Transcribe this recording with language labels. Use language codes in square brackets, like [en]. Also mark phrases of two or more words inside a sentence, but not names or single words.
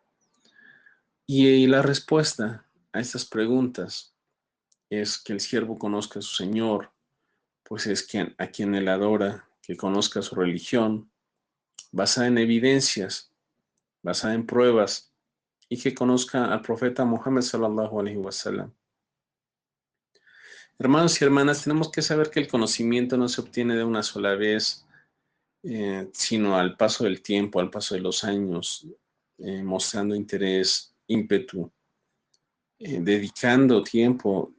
[es] Y la respuesta a estas preguntas es que el siervo conozca a su Señor, pues es a quien él adora, que conozca su religión, basada en evidencias, basada en pruebas, y que conozca al profeta Muhammad [ar] صلى الله عليه وسلم. [es] Hermanos y hermanas, tenemos que saber que el conocimiento no se obtiene de una sola vez, sino al paso del tiempo, al paso de los años, mostrando interés, ímpetu, dedicando tiempo.